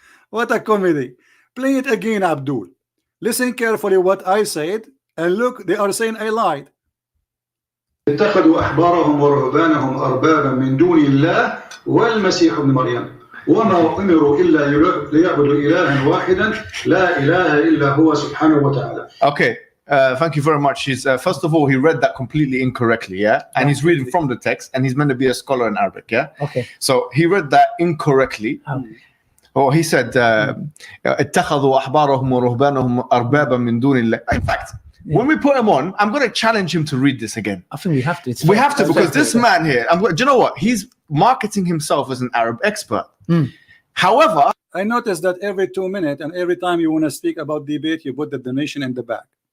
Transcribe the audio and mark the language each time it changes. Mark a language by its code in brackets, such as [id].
[en] What a comedy. Play it again, Abdul. Listen carefully what I said, and look, they are saying I lied. [ar] اتخذوا أحبارهم ورهبانهم أربابا من دون الله والمسيح ابن مريم وما أمروا إلا ليعبدوا إلها واحدا لا إله إلا هو سبحانه وتعالى. [en] Okay, thank you very much. He's first of all, he read that completely incorrectly, yeah, and he's reading from the text, and he's meant to be a scholar in Arabic, yeah. Okay. So he read that incorrectly. Oh, he said, [ar] اتخذوا أحبارهم ورهبانهم أربابا من دون الله. [en] In fact, when we put him on, I'm going to challenge him to read this again. I think we have to. We have to, because this man here, do you know what? He's marketing himself as an Arab expert. However, I noticed that every 2 minutes and every time you want to speak about debate, you put the donation in the back.